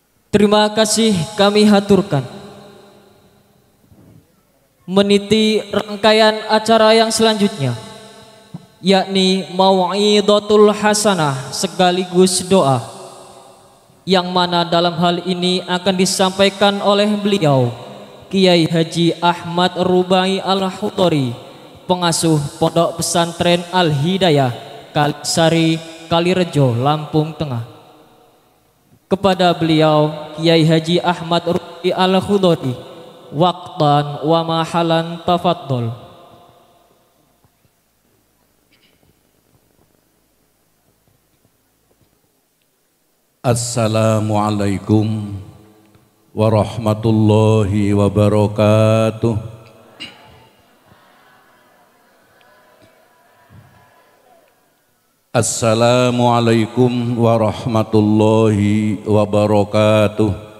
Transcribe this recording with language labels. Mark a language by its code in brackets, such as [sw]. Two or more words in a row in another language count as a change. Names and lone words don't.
[id] Terima kasih kami haturkan meniti rangkaian acara yang selanjutnya, yakni [ar] موعظة حسنة [id] sekaligus doa, yang mana dalam hal ini akan disampaikan oleh beliau Kiai Haji Ahmad Rubai Al-Hudori, pengasuh Pondok Pesantren Al-Hidayah Kalisari, Kalirejo, Lampung Tengah. Kepada beliau Kiai Haji Ahmad Rubai Al-Hudori, [ar] وقتا ومحلا تفضل. السلام عليكم ورحمة الله وبركاته. السلام عليكم ورحمة الله وبركاته.